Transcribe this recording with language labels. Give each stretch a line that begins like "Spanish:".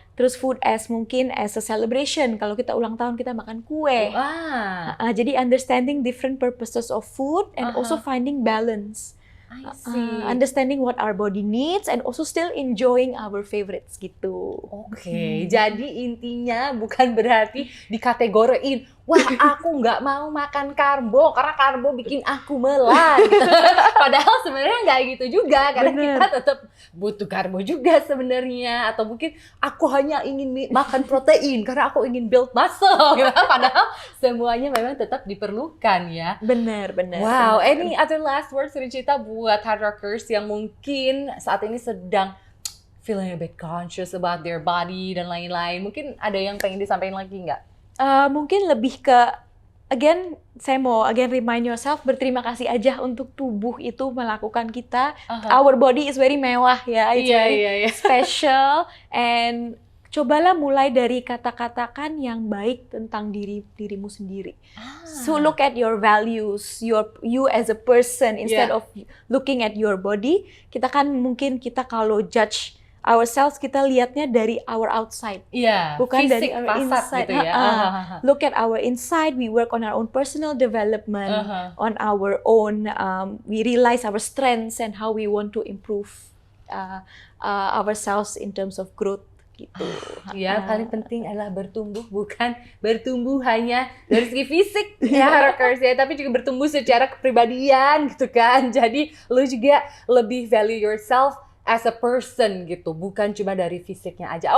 Indonesian: Terus food mungkin
English: as a celebration.
Indonesian: Kalau kita ulang tahun kita makan kue.
English: Jadi understanding different purposes of food and also finding balance. Understanding what our body needs and also still enjoying our favorites gitu.
Indonesian: Oke, jadi intinya bukan berarti dikategoriin, wah aku nggak mau makan karbo karena karbo bikin aku melan. Padahal sebenarnya nggak gitu juga, karena kita tetap butuh karbo juga sebenarnya. Atau mungkin aku hanya ingin makan protein karena aku ingin build muscle. Padahal semuanya memang tetap diperlukan ya. Benar.
English: Wow, any other last words Richita buat hard rockers
Indonesian: yang mungkin saat ini sedang
English: feeling a bit conscious about their body dan lain-lain.
Indonesian: Mungkin ada yang pengen disampaikan lagi nggak? Mungkin lebih ke, again, saya mau
English: remind yourself,
Indonesian: berterima kasih aja untuk tubuh itu melakukan kita.
English: Our body is very
Indonesian: mewah ya,
English: it's very special, and
Indonesian: cobalah mulai dari kata-katakan yang baik tentang dirimu sendiri.
English: So look at your values, you as a person instead of looking at your body.
Indonesian: Kita kalau
English: judge ourselves,
Indonesian: kita lihatnya dari
English: our outside,
Indonesian: bukan dari
English: our inside.
Indonesian: Gitu ya.
English: Look at our inside. We work on our own personal development, on our own. We realize our strengths and how we want to improve ourselves in terms of growth.
Indonesian: Gitu. Ya, paling penting adalah bertumbuh, bukan bertumbuh hanya dari segi fisik ya Hackers ya, tapi juga bertumbuh secara kepribadian gitu kan. Jadi lu juga lebih
English: value yourself as a person
Indonesian: gitu, bukan cuma dari fisiknya aja.